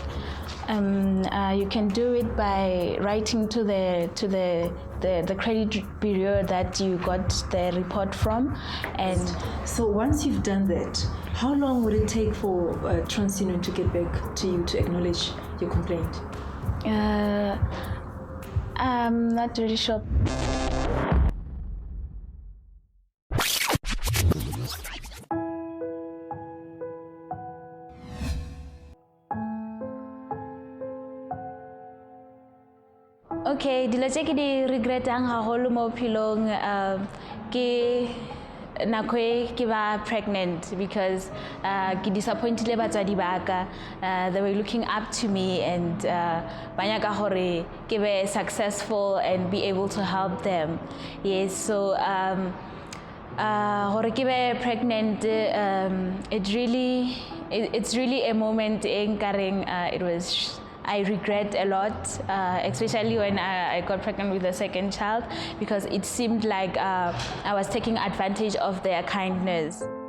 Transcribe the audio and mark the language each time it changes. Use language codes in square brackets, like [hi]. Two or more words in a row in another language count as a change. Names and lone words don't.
[en] You can do it by writing to the credit bureau that you got the report from. And so once you've done that, how long would it take for TransUnion to get back to you to acknowledge your complaint? I'm not really sure. [st] Okay, dilo tse ke di regretang haholo mo bophelong ke nako e ke ba [en] pregnant because [st] ke disappointed batswadi ba ka. [en] They were looking up to me and [st] ba nyaka hore ke be [en] successful and be able to help them. Yes, so [st] hore ke be [en] pregnant, it's really a moment in Karing. I regret a lot, especially when I got pregnant with the second child, because it seemed like I was taking advantage of their kindness.